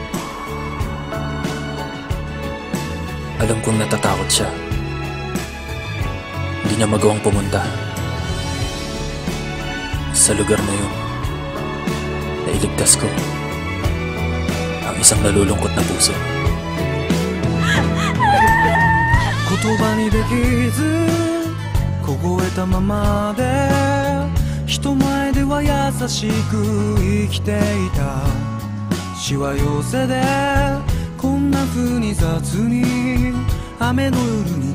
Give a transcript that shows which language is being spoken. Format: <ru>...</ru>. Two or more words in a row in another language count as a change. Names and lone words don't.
<tl>Alam kong natatakot siya. Hindi niya magawang pumunta sa lugar na yun. Nailigtas ko ang isang nalulungkot na puso.</tl> <ja>言葉にできず凍えたままで人前では優しく生きていたしわ寄せでこんな風に雑に雨の夜に</ja>